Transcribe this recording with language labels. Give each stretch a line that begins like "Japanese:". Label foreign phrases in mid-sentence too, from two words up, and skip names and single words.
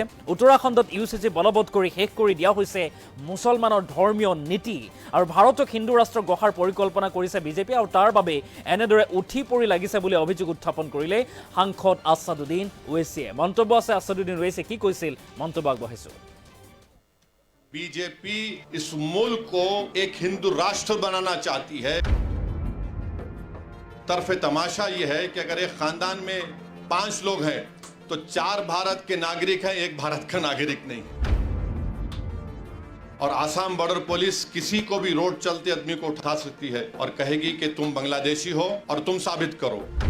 Assamese: উত্তৰাখণ্ডত ইউচিচি বলবৎ কৰি শেষ কৰি দিয়া হৈছে মুছলমানৰ ধৰ্মীয় নীতি। আৰু ভাৰতক হিন্দু ৰাষ্ট্ৰ গঢ়াৰ পৰিকল্পনা কৰিছে বিজেপি, আৰু তাৰ বাবে এনেদৰে উঠি পৰি লাগিছে বুলি অভিযোগ উত্থাপন কৰিলে সাংসদ আছাদুদ্দিন ওৱেইছিয়ে। মন্তব্য আছে আছাদুদ্দিন ওৱেইছিয়ে কি কৈছিল, মন্তব্য আগবঢ়াইছো।
Hindi: बीजेपी इस मुल्क को एक हिंदू राष्ट्र बनाना चाहती है। तरफे तमाशा ये है कि अगर एक खानदान में 5 लोग हैं तो 4 भारत के नागरिक हैं, 1 भारत का नागरिक नहीं। और आसाम
English: border police
Hindi: किसी को भी रोड चलते आदमी को उठा सकती है और कहेगी कि तुम बांग्लादेशी हो और तुम साबित करो।